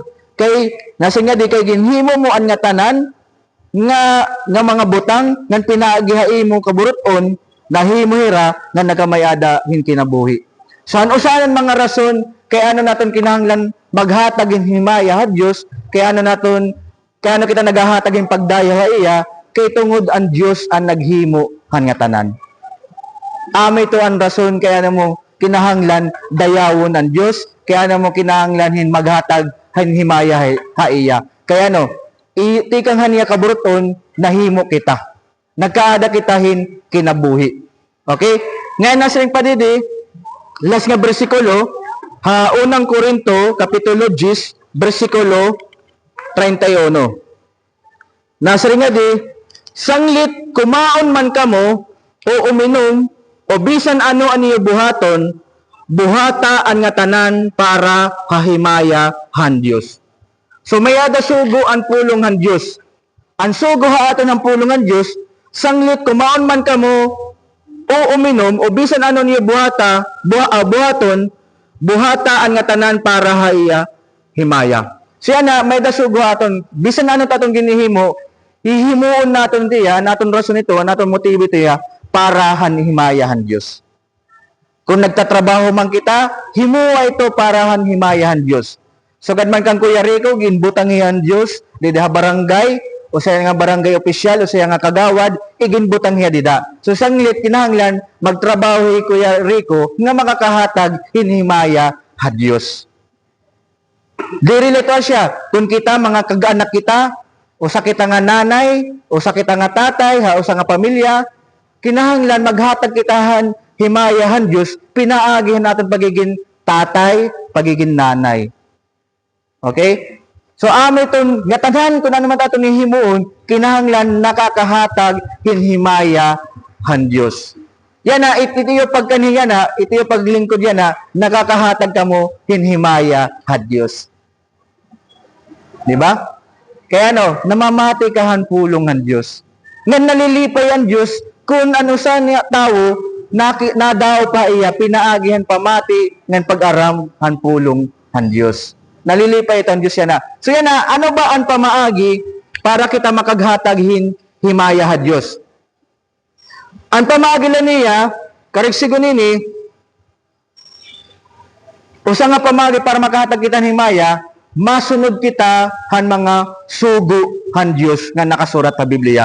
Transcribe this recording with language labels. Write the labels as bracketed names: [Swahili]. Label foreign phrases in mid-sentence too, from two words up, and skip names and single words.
[Waray] Kay nasa nga di kay ginhimo mo an nga tanan nga mga butang ngan pinaagihay mo kaburuton nahimo hira nga nagamayada hin kinabuhi. Saan usahan mga rason kaya ano naton kinahanglan maghatag in himaya ha Dios, kaya ano kita naghahatag in pagdaya iya kay tungod ang Dios ang naghimo han nga tanan. Amo ito ang rason kaya ano mo kinahanglan dayawon ang Dios, kaya ano mo kinahanglan hin maghatag han himaya ha iya. Kaya no, itikang haniya kaburuton nahimo kita. Nagkaada kitahin kinabuhi. Okay? Ngayon nasa ring padidi, last nga bersikulo, unang Korinto, kapitulo 10, bersikulo 31. Nasa ring nga di, sanglit kumaon man kamo, o uminom, o bisan ano aniyo buhaton, buhata ang nga tanan para hahimaya han Dios. So may ada sugo ang pulong han Dios. Ang sugo ha ato ng pulong han Dios, sanglit kumaon man kamo o uminom o bisan ano niyo buhaton, buhata ang nga tanan para haiya himaya. Siya na may da sugo aton, bisan ano tatong ginihimo, hihimuon naton tiya, naton rason ito, naton motibo tiya para himaya han Dios. Kung nagtatrabaho man kita, himuwa ito para himayahan Diyos. So man kang Kuya Rico, ginbutangihan Diyos, dida barangay, o sa nga barangay opisyal, o sa nga kagawad, iginbutanghiya dida. So sanglit kinahanglan, magtrabaho Kuya Rico, nga makakahatag hinhimaya ha Diyos. Dirilito siya, kung kita, mga kag-anak kita, o sa kita nga nanay, o sa kita nga tatay, o sa nga pamilya, kinahanglan maghatag kitahan himayahan Diyos, pinaagihan natin [Filipino] pagiging tatay, pagiging nanay. [Waray] Okay? So, itong ngatanan kung ano man ito ni himuon, kinahanglan nakakahatag hinhimayahan Diyos. Yan na, [Filipino] ito yung pagkaniya [Waray] na, [Filipino] ito yung paglingkod [Waray] yan na, nakakahatag ka mo hinhimayahan Diyos. Diba? Kaya namamati kahan pulong ng Diyos. Ngan nalilipay ang Diyos, kung ano sa niya tao, nadaw pa iya, pinaagihan pamati, ng pag-aram, han pulong, han Diyos. Nalilipay ito ang Diyos yan na. So yan na, ano ba ang pamaagi para kita makaghatag himaya ha Diyos? Ang pamaagi lang niya, karigsigo nini, usa nga pamaagi para makahatag kita himaya, masunod kita han mga sugo han Diyos nga nakasurat sa Biblia.